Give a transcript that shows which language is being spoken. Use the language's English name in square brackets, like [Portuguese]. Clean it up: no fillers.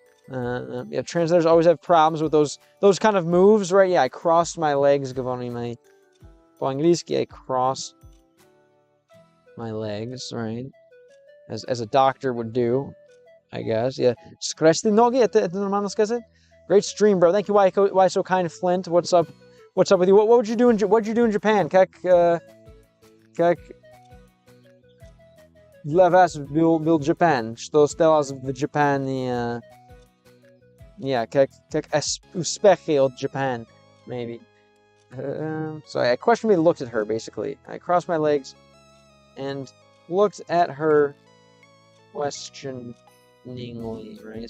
[English] Yeah, translators always have problems with those kind of moves, right? Yeah, I crossed my legs, [Russian] говорим мы. По-английски, [English] I cross my legs, right? As a doctor would do, I guess. Yeah. [Russian] Скрести ноги, это нормально сказать? [English] Great stream, bro. Thank you, why so kind, Flint. What's up with you? What would you do in Japan? [Russian] Как для вас был Japan? Что сталось в Japanie? Yeah, как успехи от Japan, maybe. [English] So I questionably looked at her, basically. I crossed my legs and looked at her questioningly, right?